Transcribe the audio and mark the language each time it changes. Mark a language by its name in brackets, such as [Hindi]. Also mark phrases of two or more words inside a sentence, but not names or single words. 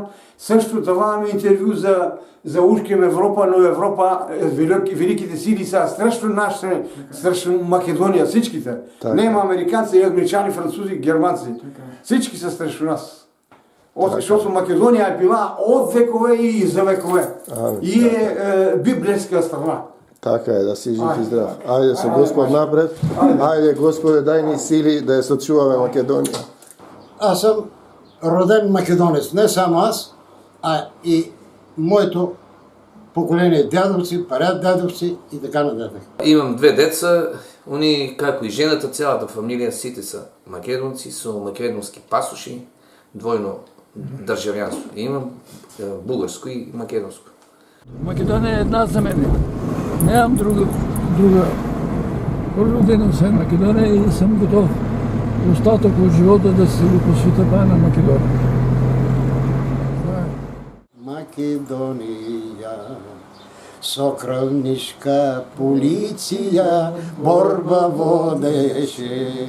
[Bulgarian] Също даваме интервю за ушким Европа, но Европа, великите сили са срещу нашите, срещу Македония, всичките. [Macedonian] Нема американци, англичани, французи, германци. [Bulgarian] Всички са срещу нас. Защото Македония е била от векове и за векове. И е библейска страна. [Macedonian] Така е, да си жив и здрав. Ајде со Господ напред. Ајде, Господе, дај ни сили да ја сочуваме Македонија. [Bulgarian] Аз съм роден македонец, не само аз, а и моето поколение дядовци, прадядовци и така нататък. Имам две деца, [Macedonian] они, како и жената, цялата фамилија, сите са македонци, со македонски пасоши, двойно државјанство. Имам бугарско и македонско. [Bulgarian] Македония е една за мене. Нямам друга. Роден съм в Македония и съм готов остатък от живота да се го посвета на Македония. [Macedonian] Македония, со крвнишка полиция борба водеше.